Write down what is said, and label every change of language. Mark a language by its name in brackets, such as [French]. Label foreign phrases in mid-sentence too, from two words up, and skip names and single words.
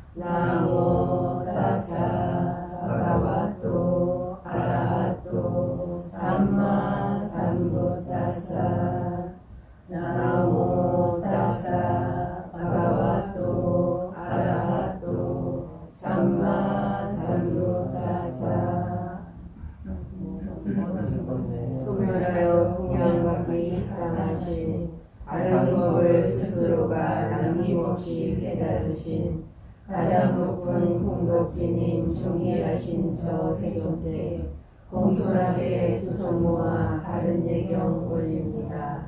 [Pali] Namo Tassa Bhagavato Arahato Samma Sambuddhassa. Namo Tassa Bhagavato Arahato Samma Sambuddhassa. [Korean] 소멸하여 공양받기 당하신 아름법을 스스로가 남김없이 깨달으신 가장 높은 공덕지님 존귀하신 저 세존께 공손하게 두 손 모아 바른 예경 올립니다.